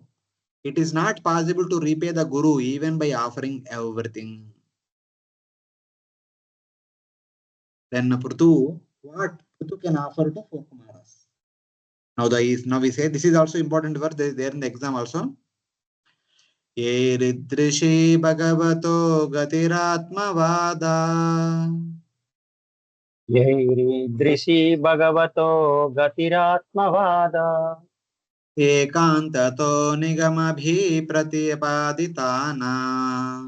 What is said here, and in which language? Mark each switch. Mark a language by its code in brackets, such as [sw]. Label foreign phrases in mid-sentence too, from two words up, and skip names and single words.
[en] It is not possible to repay the Guru even by offering everything. Then Prthu, what Prthu can offer to 4 Kumaras? Now we say this is also important verse there in the exam also. [sa] Ye ridrishi bhagavato gatiratmavada. Yairidrishi Bhagavato Gatiratmavada Ekantato nigamabhi pratipaditana.